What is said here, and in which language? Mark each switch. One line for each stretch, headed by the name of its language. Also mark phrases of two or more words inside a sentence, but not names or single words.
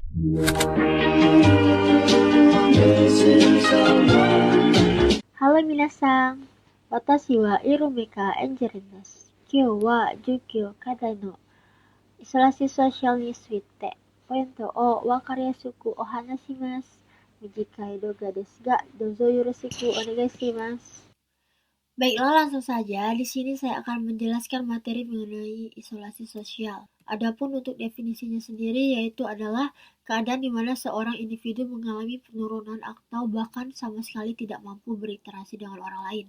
Japanese: Halo minasan, watashi wa Irumika Engineering desu. 今日 は 授業 課題 の
Indonesian: Isolasi sosial
Japanese: に ついて ポイント を わかりあすく を 話します. 短い 動画 です が, どうぞ よろしく お願い します.
Indonesian: Baiklah, langsung saja. Di sini saya akan menjelaskan materi mengenai isolasi sosial. Adapun untuk definisinya sendiri yaitu adalah keadaan di mana seorang individu mengalami penurunan atau bahkan sama sekali tidak mampu berinteraksi dengan orang lain.